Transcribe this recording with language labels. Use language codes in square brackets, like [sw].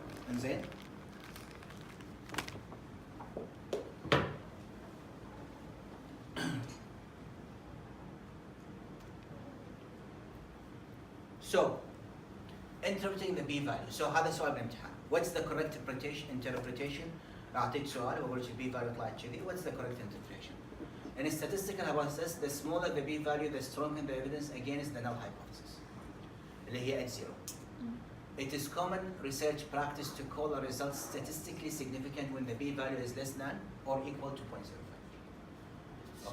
[ar] انزين [en] so interpreting the B value. So [ar] هذا سؤال بالامتحان. [en] What's the correct interpretation? [ar] راح اعطيك سؤال واقول لك البي فاليو طلعت كذي. What's the correct interpretation? [en] In a statistical hypothesis, the smaller the p-value, the stronger the evidence against the null hypothesis. [ar] اللي هي H0. [en] It is common research practice to call a result statistically significant when the p-value is less than or equal to 0.05.